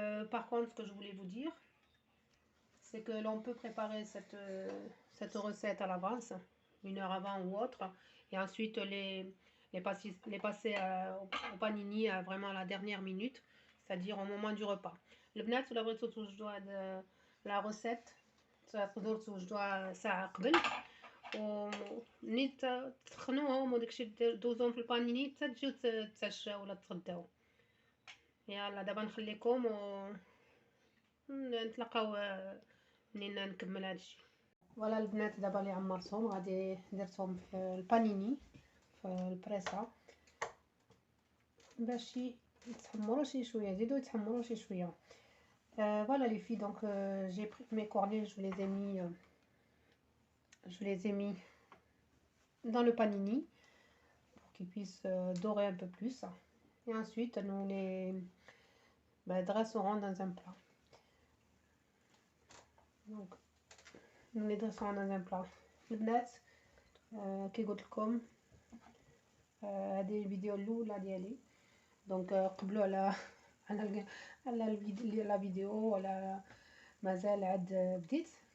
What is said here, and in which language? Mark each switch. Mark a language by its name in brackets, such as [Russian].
[French] Par contre, ce que je voulais vous dire, c'est que l'on peut préparer cette recette à l'avance, 1 heure avant ou autre, et ensuite les passer au panini vraiment à la dernière minute, c'est-à-dire au moment du repas. [Arabic] البنات ولا بغيتو توجدوا هاد لا روسيت تقدروا توجدوها ساعه قبل، ومني تسخنوهم وداكشي دوزوهم في البانيني حتى تجيو تتعشاو ولا تغداو. يلا دابا نخليكم ونتلاقاو منين نكمل هادشي. فوالا البنات دابا اللي عمرتهم غادي درتهم في البانيني في البريسه، باش يتحمروا شي شويه، يزيدوا يتحمروا شي شويه. [French] Voilà les filles, donc j'ai pris mes cornets, je les ai mis dans le panini pour qu'ils puissent dorer un peu plus. Et ensuite nous les dresserons dans un plat. Donc nous les dresserons dans un plat. [Arabic] البنات كي قلت لكم هذه الفيديو الاولى ديالي، دونك قبلوا على لا فيديو ولا مازال عاد بديت.